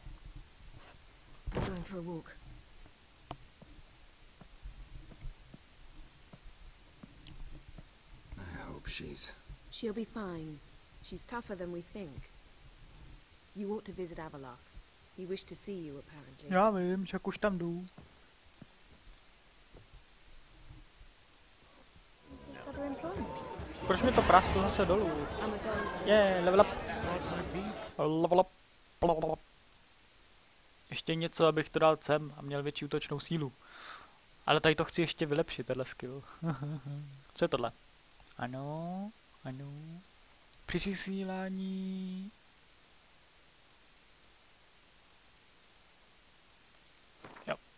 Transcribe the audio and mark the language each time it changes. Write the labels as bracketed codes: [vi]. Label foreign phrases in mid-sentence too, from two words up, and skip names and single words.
[en] I'm going for a walk. I hope she's... She'll be fine. She's tougher than we think. You ought to visit Avalark. He wished to see you, apparently. [cs] Já vím, však už tam jdu. Proč mi to prasklo zase dolů? [en] Level up. Level up. [cs] Ještě něco, abych to dal sem a měl větší útočnou sílu. Ale tady to chci ještě vylepšit, tenhle skill. Co je tohle? Ano, ano. Při sesílání... Jo.